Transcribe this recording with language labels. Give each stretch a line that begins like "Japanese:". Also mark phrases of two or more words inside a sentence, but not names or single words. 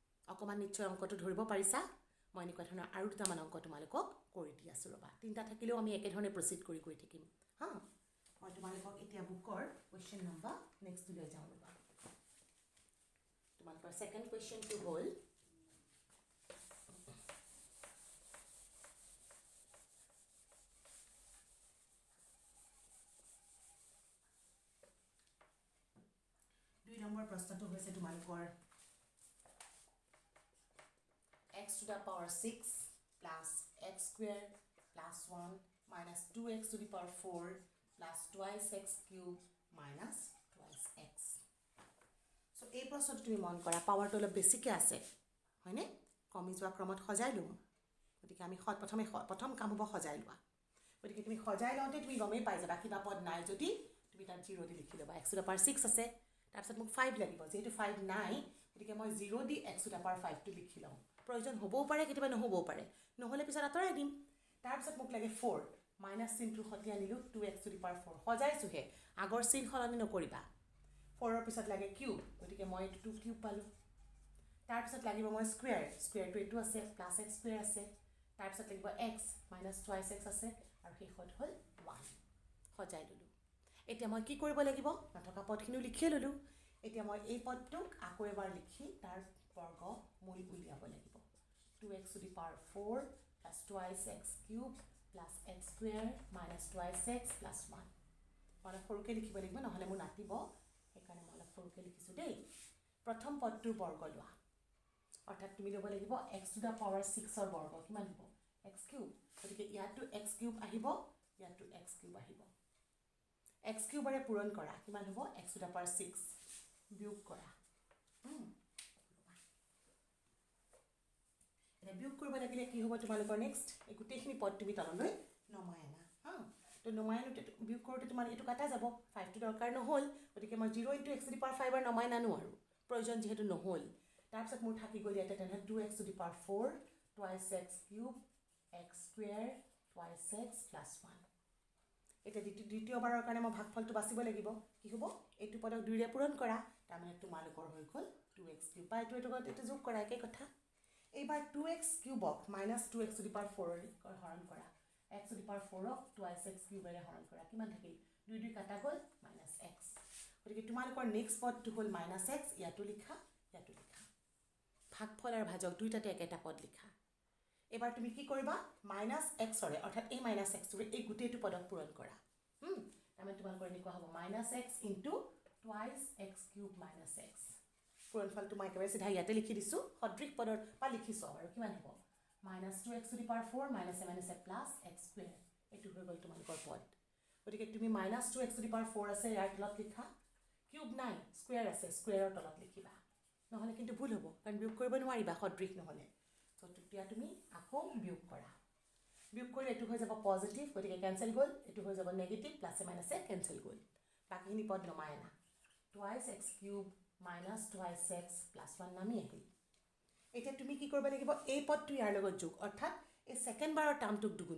Assamese: অকণমান নিশ্চয় অংকটো ধৰিব পাৰিছা। মই এনেকুৱা ধৰণৰ আৰু দুটামান অংক তোমালোকক কৰি দি আছোঁ ৰ'বা তিনিটা থাকিলেও আমি একেধৰণে প্ৰচিড কৰি গৈ থাকিম হা মই তোমালোকক এতিয়া বুকৰ
English: question number next
Assamese: লৈ যাওঁ ৰ'বা তোমালোকৰ
English: second question
Assamese: হ'ল দুই নম্বৰ প্ৰশ্নটো হৈছে তোমালোকৰ
English: x to the power 6 plus x square plus 1 minus 2x to the power 4 plus twice x cube minus twice x. So,
Assamese: এই প্ৰশ্নটো তুমি মন কৰা পাৱাৰটো অলপ বেছিকৈ আছে হয়নে কমি যোৱা ক্ৰমত সজাই ল'ম গতিকে আমি প্ৰথম কাম হ'ব সজাই লোৱা গতিকে তুমি সজাই লওঁতে তুমি গমেই পাই যাবা কিবা পদ নাই যদি তুমি তাত 0 দি লিখি ল'বা
English: x to the power 6
Assamese: আছে তাৰপিছত মোক 5 লাগিব যেহেতু 5 নাই গতিকে মই 0 দি
English: x to the power 5
Assamese: টো লিখি লওঁ প্ৰয়োজন হ'বও পাৰে কেতিয়াবা নহ'বও পাৰে নহ'লে পিছত আঁতৰাই দিম তাৰপিছত মোক লাগে 4 মাইনাছ চিনটোৰ সৈতে আনিলোঁ
English: 2x to the power 4
Assamese: সজাইছোঁহে আগৰ চিন সলনি নকৰিবা 4ৰ পিছত লাগে কিউব গতিকে মই এইটো 2 কিউব পালোঁ তাৰপিছত লাগিব মই স্কুৱেৰটো এইটো আছে
English: plus x square
Assamese: আছে তাৰপিছত লাগিব
English: x minus twice x
Assamese: আছে আৰু শেষত হ'ল 1 সজাই ল'লোঁ এতিয়া মই কি কৰিব লাগিব নথকা পদখিনিও লিখিয়ে ল'লোঁ এতিয়া মই এই পদটোক আকৌ এবাৰ লিখি তাৰ বৰ্গমূল উলিয়াব লাগিব 2x
English: to the power 4 plus twice x cube plus x square minus twice x plus 1
Assamese: মই অলপ সৰুকৈ লিখিব লাগিব নহ'লে মোৰ নাটিব সেইকাৰণে মই অলপ সৰুকৈ লিখিছোঁ দেই প্ৰথম পদটোৰ বৰ্গ লোৱা অৰ্থাৎ তুমি ল'ব লাগিব
English: x to the power 6ৰ
Assamese: বৰ্গ কিমান হ'ব
English: x cube
Assamese: গতিকে ইয়াতো
English: x cube
Assamese: আহিব ইয়াতো
English: x cube
Assamese: আহিব
English: x cube
Assamese: পূৰণ কৰা কিমান হ'ব
English: x to the power 6
Assamese: বিয়োগ কৰা এটা বিয়োগ কৰিব লাগিলে কি হ'ব তোমালোকৰ নেক্সট এই গোটেইখিনি পদ তুমি তললৈ নমাই আনা হা তো নমাই আনোতে বিয়োগ কৰোঁতে তোমাৰ এইটো কাটা যাব 5টো দৰকাৰ নহ'ল গতিকে মই 0
English: into x to the power 5
Assamese: নমাই নানো আৰু প্ৰয়োজন যিহেতু নহ'ল তাৰপিছত মোৰ থাকি গ'ল ইয়াতে তেনেহ'লে
English: 2x to the power 4 twice x cube x square twice x plus 1
Assamese: এতিয়া দ্বিতীয়বাৰৰ কাৰণে মই ভাগফলটো বাচিব লাগিব কি হ'ব এইটো পদক 2ৰে পূৰণ কৰা তাৰমানে তোমালোকৰ হৈ গ'ল
English: 2x cube
Assamese: বা এইটো যোগ কৰা একেই কথা এইবাৰ
English: 2x cube minus 2x to the power 4
Assamese: হৰণ কৰা
English: x to the power 4 twice x cube
Assamese: হৰণ কৰা কিমান থাকিল 2 কাটা গ'ল
English: minus x
Assamese: গতিকে তোমালোকৰ নেক্সট পদটো হ'ল
English: minus x
Assamese: ইয়াতো লিখা ভাগফল আৰু ভাজক দুইটাতে একেটা পদ লিখা এবাৰ তুমি কি কৰিবা
English: minus x
Assamese: অৰ্থাৎ এই
English: minus x
Assamese: এই গোটেইটো পদক পূৰণ কৰা তাৰমানে তোমালোকৰ এনেকুৱা হ'ব
English: minus x into twice x cube minus x
Assamese: পূৰণফলটো মই একেবাৰে চিধা ইয়াতে লিখি দিছোঁ সদৃশ পদৰ পৰা লিখিছোঁ আৰু কিমান হ'ব
English: minus 2x to the power 4 minus a minus a plus x square
Assamese: এইটো হৈ গ'ল তোমালোকৰ পদ গতিকে তুমি
English: minus 2x to the power 4
Assamese: আছে ইয়াৰ তলত লিখা কিউব নাই স্কুৱেৰ আছে স্কুৱেৰৰ তলত লিখিবা নহ'লে কিন্তু ভুল হ'ব কাৰণ বিয়োগ কৰিব নোৱাৰিবা সদৃশ নহ'লে চ' তেতিয়া তুমি আকৌ বিয়োগ কৰা বিয়োগ কৰিলে এইটো হৈ যাব পজিটিভ গতিকে কেঞ্চেল গ'ল এইটো হৈ যাব নেগেটিভ প্লাছে মাইনাছে কেঞ্চেল গ'ল বাকীখিনি পদ নমাই আনা
English: twice x cube minus twice x plus 1
Assamese: নামি আহিল এতিয়া তুমি কি কৰিব লাগিব এই পদটো ইয়াৰ লগত যোগ অৰ্থাৎ এই ছেকেণ্ড বাৰৰ টাৰ্মটোক দুগুণ